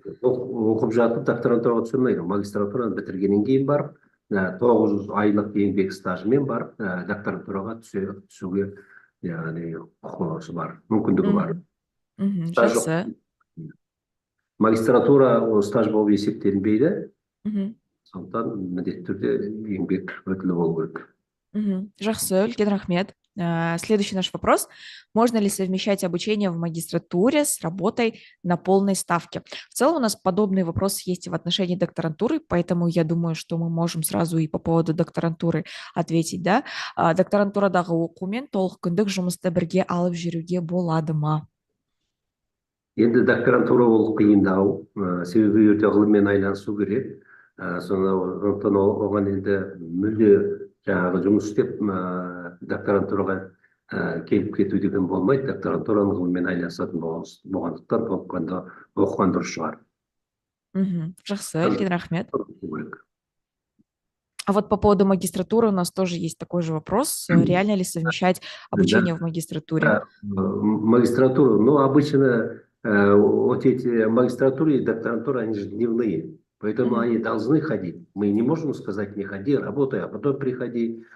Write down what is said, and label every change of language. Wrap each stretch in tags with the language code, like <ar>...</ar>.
<kk>Оқып жатып докторантураға түсе алмайды. Магистратураны бітіргеннен кейін барып, 900 айлық еңбек стажымен барып, докторантураға түсуге құқығы бар, мүмкіндігі бар. Жақсы. Магистратура стаж болып есептелінбейді. Сондықтан міндетті түрде еңбек өтілі болу керек. Жақсы, үлкен рахмет.</kk> <ru>Следующий наш вопрос. Можно ли совмещать обучение в магистратуре с работой на полной ставке? В целом у нас подобный вопрос есть и в отношении докторантуры, поэтому я думаю, что мы можем сразу и по поводу докторантуры ответить, да?</ru> <kk>Докторантурадағы оқумен толық күндік жұмысты бірге алып жүруге болады ма? Енді докторантура ол қиындау, себебі өте ғылыммен айналысу керек. Сондықтан оған енді мүлде жаңағы жұмыс істеп докторантураға келіп кету деген болмайды. Докторантураның ғылыммен айналысатын болғандықтан толыққанды оқыған дұрыс шығар. Жақсы, үлкен рахмет.</kk> <ru>А вот по поводу магистратуры у нас тоже есть такой же вопрос. Реально ли совмещать Да, обучение в магистратуре? да, магистратуру. Но обычно вот эти магистратуры и докторантуры, они же дневные. Поэтому они должны ходить. Мы не можем сказать, не ходи, работай, а потом приходи.</ru>